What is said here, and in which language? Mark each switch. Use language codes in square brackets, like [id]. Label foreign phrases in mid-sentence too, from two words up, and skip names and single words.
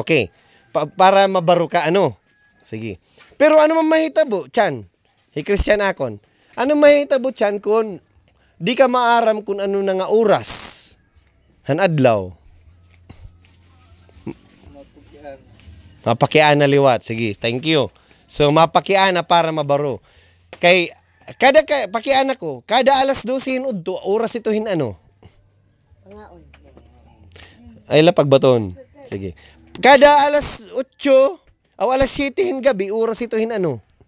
[war] Okay. Para mabaro ka, ano? Sige. Pero ano man mahitabo, Chan? Hey, Christian akon. Ano mahitabo, Chan, kung di ka maaram kung ano na nga oras? Han adlaw. Mapakiana liwat. Sige, [en] thank you. [war] So, mapakiana para mabaro. Kay kada pakiana ko, kada alas 12 udto, oras ito hin ano? Ay lapag baton. Sige. Kada alas 8 o alas 7 hin gabi, oras ito hin ano?